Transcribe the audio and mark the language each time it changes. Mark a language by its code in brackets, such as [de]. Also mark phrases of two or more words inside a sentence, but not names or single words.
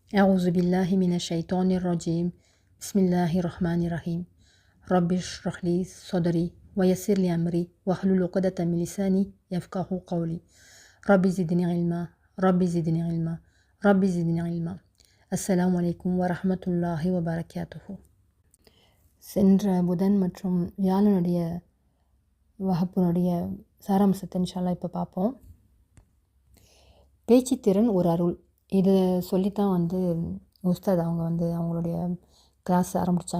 [ar] أعوذ بالله من الشيطان الرجيم بسم الله الرحمن الرحيم رب اشرح لي صدري ويسر لي أمري واحلل عقدة من لساني يفقهوا قولي رب زدني علما رب زدني علما رب زدني علما. السلام عليكم ورحمة الله وبركاته. [ta] சென்ற புதன் மற்றும் வியாழனுடைய வகுப்பினுடைய சாராம்சத்தை இன்ஷால்லா இப்போ பார்ப்போம். பேச்சுத்திறன் ஒரு அருள். இதை சொல்லித்தான் உஸ்தாத் அவங்க அவங்களுடைய கிளாஸ் ஆரம்பித்தாங்க.